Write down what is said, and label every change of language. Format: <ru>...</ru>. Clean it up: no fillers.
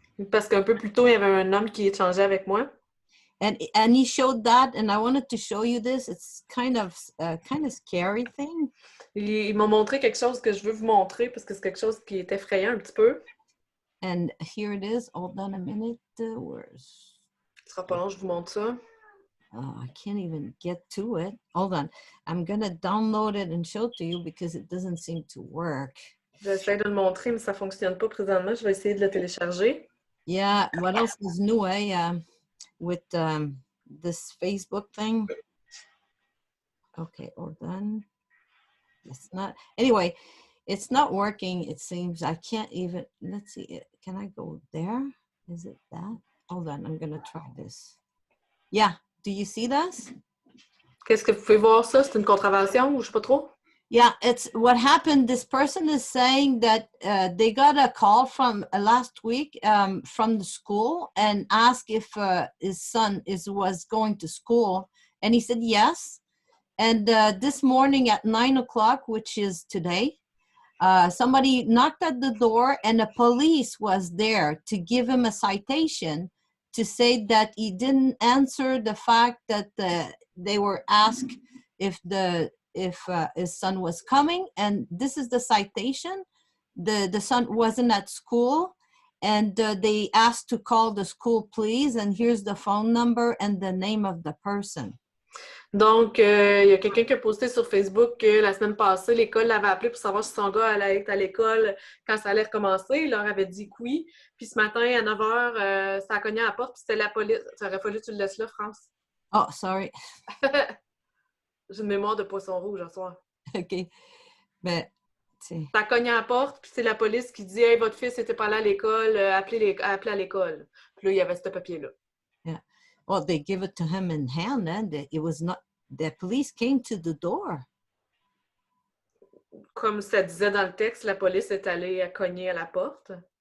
<fr>Parce qu'un peu plus tôt, il y avait un homme qui échangeait avec moi.</fr> <en>And he showed that, and I wanted to show you this. It's kind of scary thing.</en> <fr>Il m'a montré quelque chose que je veux vous montrer parce que c'est quelque chose qui est effrayant un petit peu.</fr> <en>And here it is. Hold on a minute. Where's...</en> <fr>Ce sera pas long, je vous montre ça.</fr> <en>Oh, I can't even get to it. Hold on. I'm going to download it and show it to you because it doesn't seem to work.</en> <fr>J'essaie de le montrer, mais ça fonctionne pas présentement. Je vais essayer de le télécharger.</fr> <en>Yeah, what else is new, with this Facebook thing? Okay, hold on. It's not, anyway, it's not working. It seems I can't even, let's see, can I go there? Is it that? Hold on, I'm going to try this. Yeah, do you see this?</en> <fr>Qu'est-ce que vous pouvez voir ça? C'est une contravention ou je sais pas trop?</fr> <en>Yeah, it's what happened. This person is saying that they got a call from last week from the school and asked if his son was going to school. And he said yes. And this morning at 9 o'clock, which is today, somebody knocked at the door and the police was there to give him a citation to say that he didn't answer the fact that they were asked if his son was coming. And this is the citation. The son wasn't at school, and they asked to call the school, please. And here's the phone number and the name of the person.</en> <fr>Donc, il y a quelqu'un qui a posté sur Facebook que la semaine passée, l'école l'avait appelé pour savoir si son gars allait être à l'école quand ça allait recommencer. Il leur avait dit que oui. Puis ce matin, à 9 h, ça a cogné à la porte, puis c'était la police. Ça aurait fallu que tu le laisses là, France.</fr> <en>Oh, sorry.</en> <fr>J'ai une mémoire de poisson rouge ce soir. OK. Mais, tu ça a cogné à la porte, puis c'est la police qui dit « Hey, votre fils n'était pas là à l'école, appelez à l'école. » Puis là, il y avait ce papier-là.</fr> <en>Yeah. Well, they give it to him in hand, and it was not. The police came to the door.</en> <fr>Comme ça disait dans le texte, la police est allée cogner à la porte.</fr>